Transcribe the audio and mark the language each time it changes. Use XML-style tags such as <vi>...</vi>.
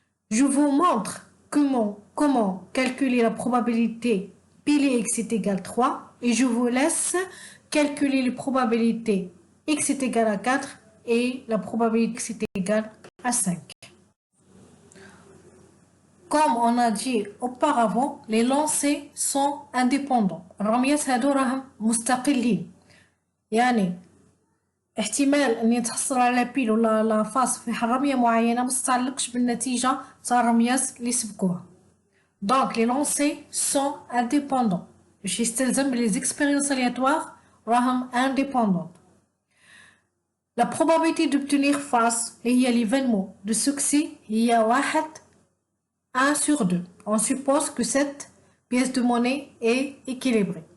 <fr>Je vous montre comment calculer la probabilité πx est égal 3 et je vous laisse calculer les probabilités x est égal à 4 et la probabilité x est égal à 5. Comme on a dit auparavant, les lancers sont indépendants.</fr> <ar>الرميات هادو راهم مستقلين. يعني احتمال اني تحصل على بيل ولا لا فاس في رمية معينة ما تتعلقش بالنتيجة تاع الرميات اللي سبقوها.</ar> <fr>Donc les lancers sont indépendants.</fr> <ar>باش يستلزم</ar> <fr>les expériences aléatoires</fr> <ar>راهم</ar> <fr>indépendantes. La probabilité d'obtenir face</fr> <ar>هي</ar> <fr>l'événement de succès هي 1 sur 2. On suppose que cette pièce de monnaie est équilibrée.</fr>